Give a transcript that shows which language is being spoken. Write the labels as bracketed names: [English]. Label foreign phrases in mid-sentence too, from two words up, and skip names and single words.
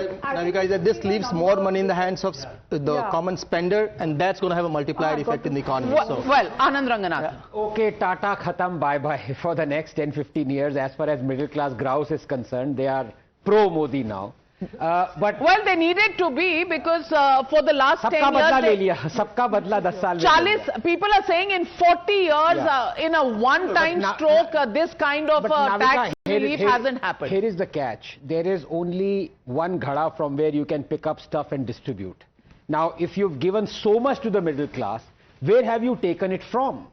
[English] Guys, that this leaves more money in the hands of the common spender, and that's going to have a multiplier effect in the economy. Well, Anand Ranganath. Okay, [Hindi] टाटा ख़तम [English] bye-bye for the next 10-15 years as far as middle class grouse is concerned. They are pro-Modi now. But well, they needed to be because for the last 10 [Hindi] सबका बदला ले [English] years, [Hindi] लिया। सबका बदला 10 साल में ले लिया. [English] 40, people are saying in 40 years, in a one-time stroke, this kind of tax relief hasn't happened. Here is the catch. There is only one ghada from where you can pick up stuff and distribute. Now, if you've given so much to the middle class, where have you taken it from?